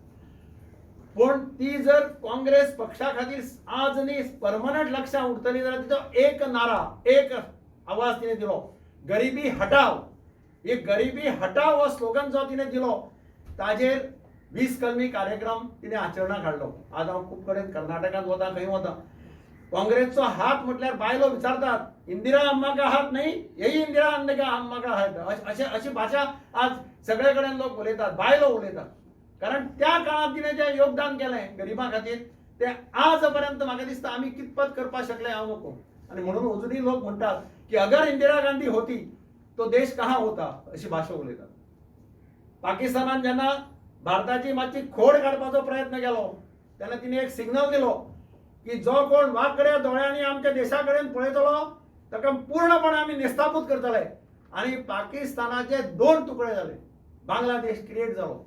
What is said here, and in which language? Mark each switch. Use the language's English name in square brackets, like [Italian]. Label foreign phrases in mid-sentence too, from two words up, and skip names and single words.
[Konkani] पण ती जर काँग्रेस पक्षा खातीर आज न्ही परमनंट लक्षां उरतली जाल्यार तिचो एक नारा एक आवाज तिने दिलो, गरिबी हटाव. ही गरिबी हटाव हो स्लोगन जो तिने दिलो ताजेर 20 कलमी कार्यक्रम तिने आचरणाक हाडलो. आज हांव खूब कडेन कर्नाटकांत वता खंय वता काँग्रेसचो हात म्हटल्यार बायलो विचारतात [Hindi] इंदिरा अम्मा का हात नाही, यही इंदिरा अम्मा का हात. [Konkani] अशी भाशा आज सगळे कडेन लोक उलयतात, बायलो उलयतात. कारण त्या काळात तिने जे योगदान केलें गरिबां खातीर ते आज पर्यंत म्हाका दिसता आमी कितपत करपाक शकले हांव नको. आणि म्हणून अजुनूय लोक म्हणटात की [Hindi] अगर इंदिरा गांधी होती तो देश कहाँ होता [Konkani] अशी भाषा उलयतात. पाकिस्तानान जेन्ना भारताची मातशी खोड काडपाचो प्रयत्न केलो तेन्ना तिने एक सिग्नल दिलो की जो कोण वाकड्या दोळ्यांनी आमच्या देशा कडेन पळयतलो ताका पूर्णपणे आमी निस्तापूत करतले. आणि पाकिस्तानाचे 2 तुकडे झाले, बांगलादेश क्रिएट जालो.